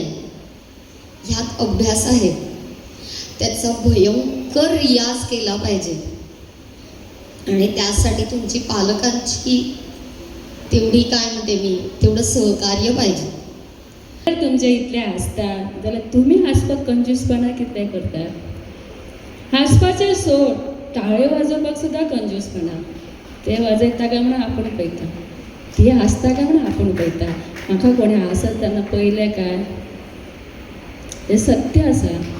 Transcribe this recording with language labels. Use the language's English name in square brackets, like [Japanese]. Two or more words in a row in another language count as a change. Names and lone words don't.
[Marathi] ह्यात अभ्यास आहे, त्याचा भयंकर रियाज केला पाहिजे आणि त्यासाठी तुमची पालकांची तेवढी काय म्हणते मी तेवढं सहकार्य पाहिजे. [Konkani] जर तुमच्या इथले असतात जाल्यार तुमी हांसपाक कंजूसपणा कितें करतात? हांसपाचें सोड, टाळ्यो वाजोवपाक सुद्दां कंजूसपणा. ते वाजयता काय म्हणून आपूण पळयता, ती हांसता काय म्हणून आपूण पळयता. म्हाका कोणी हांसत तेन्ना पळयलें काय? हें सत्य आसा.